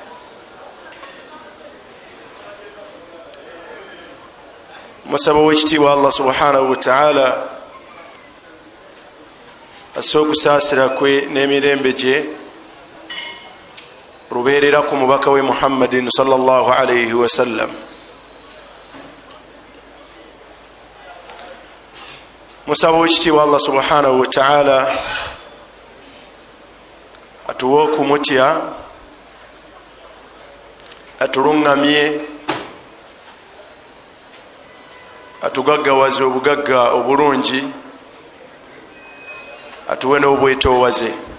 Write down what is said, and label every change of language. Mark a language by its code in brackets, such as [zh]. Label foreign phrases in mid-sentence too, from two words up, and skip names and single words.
[lg] Musaba w'ekitiibwa [ar] Allah subhanahu wa ta'ala [lg] asse okusaasira kwe n'emirembe gye lubeerera ku mubaka we Muhammadin [ar] sallallahu alayhi wa sallam. [lg] Musaba w'ekitiibwa [ar] Allah subhanahu wa ta'ala [lg] atuwe okumutya, atulungamye, atugaggawaze obugagga obulungi, atuwe n'obwetoowaze.